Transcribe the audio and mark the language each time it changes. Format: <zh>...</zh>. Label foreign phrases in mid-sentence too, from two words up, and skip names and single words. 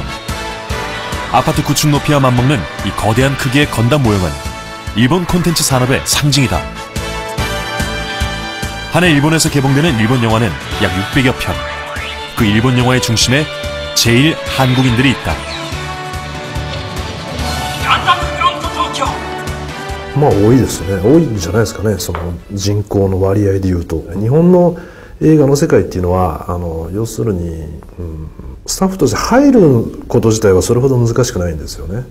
<ko>아파트 구축 높이와 맞먹는 이 거대한 크기의 건담 모형은 일본 콘텐츠 산업의 상징이다. 한 해 일본에서 개봉되는 일본 영화는 약 600여 편. 그 일본 영화의 중심에 제일 한국인들이 있다.</ko> <ja>まあ多いですね。多いんじゃないですかね。その人口の割合でいうと、日本の映画の世界っていうのは要するに、スタッフとして入ること自体はそれほど難しくないんですよね。</ja>